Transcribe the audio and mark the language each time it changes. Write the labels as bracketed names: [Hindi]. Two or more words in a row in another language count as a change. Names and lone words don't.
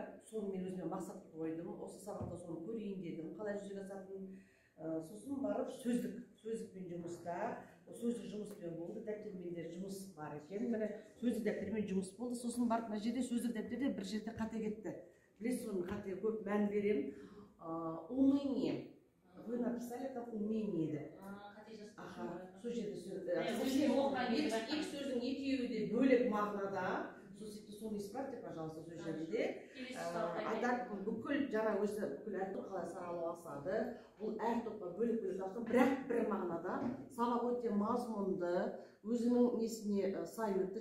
[Kazakh] Соны мен өзіме мақсат қылып қойдым. Осы сабақта соны көрейін дедім, қалай жүзеге асатынын. Сосын барып сөздікпен жұмыста, сөздік жұмыспен болды, дәптермен де жұмыс бар екен. Міне сөздік дәптермен жұмыс болды. Сосын барып мына жерде сөздік дәптерде бір жерде қате кетті. Білесіз, соның қатеге көп мән беремін. [Russian] Уныние. Вы написали как умение еді. [Kazakh] Сол жерде екі сөздің екеуі де бөлек мағынада. Соны [Russian] исправьте, пожалуйста, [Kazakh] сөз жерінде. Айтады, бүкіл жаңа өзі бүкіл әр топ қалай сараласады. Бұл әр топқа бөлек-бөлек ауысқан, бірақ бір мағынада сабақ өте мазмұнды, өзінің несіне сай өтті.